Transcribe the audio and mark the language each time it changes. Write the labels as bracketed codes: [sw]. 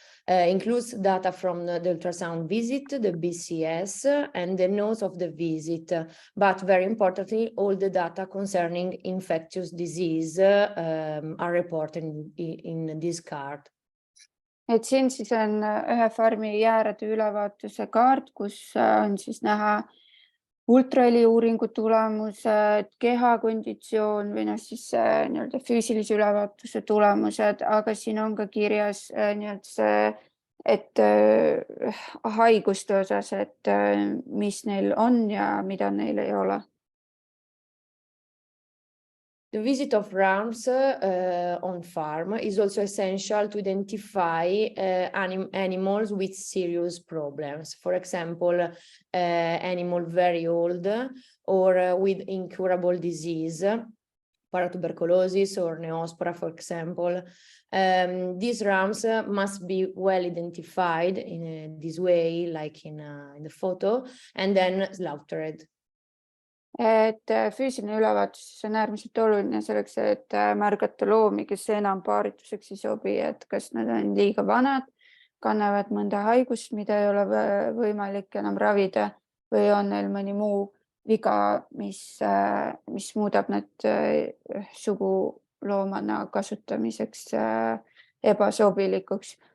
[en] Includes data from the ultrasound visit, the BCS, and the notes of the visit, but very importantly, all the data concerning infectious disease are reported in this card. [et] Et siin siis on ühe farmi jäärade ülevaatuse kaart, kus on siis näha ultraheliuuringu tulemused, kehakonditsioon või siis nii-öelda füüsilise ülevaatuse tulemused, aga siin on ka kirjas nii-öelda see, et haiguste osas, et mis neil on ja mida neil ei ole. [en] The visit of rams on farm is also essential to identify animals with serious problems. For example, animal very old or with incurable disease, paratuberculosis or neospora, for example. These rams must be well identified in this way, like in the photo, and then slaughtered. [et] Et füüsiline ülevaatus on äärmiselt oluline selleks, et märgata loomi, kes enam paarituseks ei sobi, et kas nad on liiga vanad, kannavad mõnda haigust, mida ei ole võimalik enam ravida või on neil mõni muu viga, mis muudab nad suguloomana kasutamiseks ebasobilikuks.